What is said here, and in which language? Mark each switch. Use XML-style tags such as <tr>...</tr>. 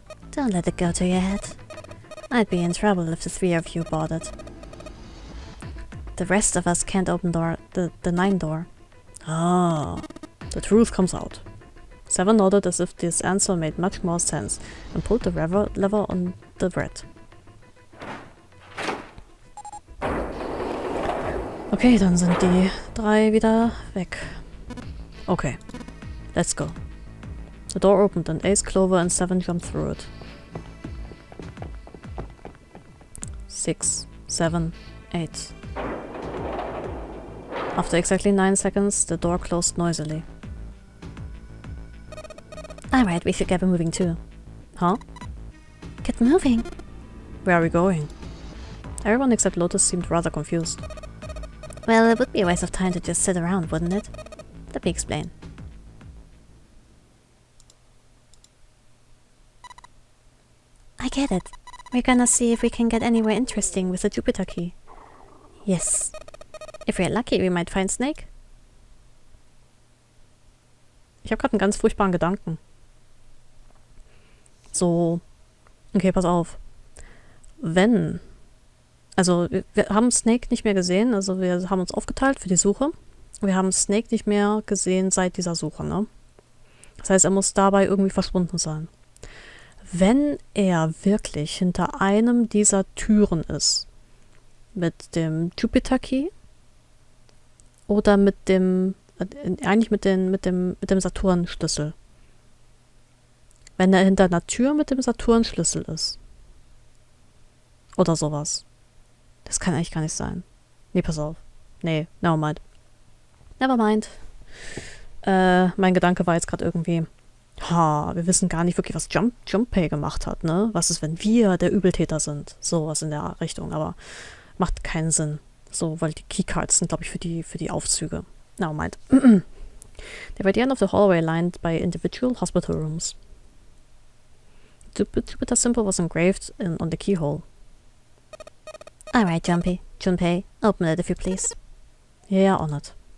<en>Don't let it go to your head. I'd be in trouble if the 3 of you bothered. The rest of us can't open the 9 door. Ah, the truth comes out. 7 nodded as if this answer made much more sense and pulled the lever on the red.</en> <de>Okay, dann sind die 3 wieder weg.</de> <en>Okay, let's go. The door opened and Ace, Clover and 7 jumped through it. 6, 7, 8. After exactly 9 seconds, the door closed noisily. Alright, we should get moving too. Huh? Get moving? Where are we going? Everyone except Lotus seemed rather confused. Well, it would be a waste of time to just sit around, wouldn't it? Let me explain. I get it. We're gonna see if we can get anywhere interesting with the Jupiter key. Yes. If we're lucky, we might find Snake.</en> <de>Ich habe gerade einen ganz furchtbaren Gedanken. So, okay, pass auf. Wenn, also wir haben Snake nicht mehr gesehen, also wir haben uns aufgeteilt für die Suche. Wir haben Snake nicht mehr gesehen seit dieser Suche, ne? Das heißt, er muss dabei irgendwie verschwunden sein. Wenn er wirklich hinter einem dieser Türen ist, mit dem Jupiter Key oder mit dem, eigentlich mit dem Saturn-Schlüssel. Wenn er hinter einer Tür mit dem Saturn-Schlüssel ist. Oder sowas. Das kann eigentlich gar nicht sein. Nee, pass auf. Nee,</de> <en>nevermind. Nevermind.</en> <de>Mein Gedanke war jetzt gerade irgendwie, wir wissen gar nicht wirklich, was Junpei gemacht hat, ne? Was ist, wenn wir der Übeltäter sind? Sowas in der Richtung, aber macht keinen Sinn. So, weil die Keycards sind, glaube ich, für die Aufzüge.</de> <en>Nevermind. They were at the end of the hallway lined by individual hospital rooms. Jupiter symbol was engraved on the keyhole. Alright, Junpei, open it if you please. Yeah, honored.</en>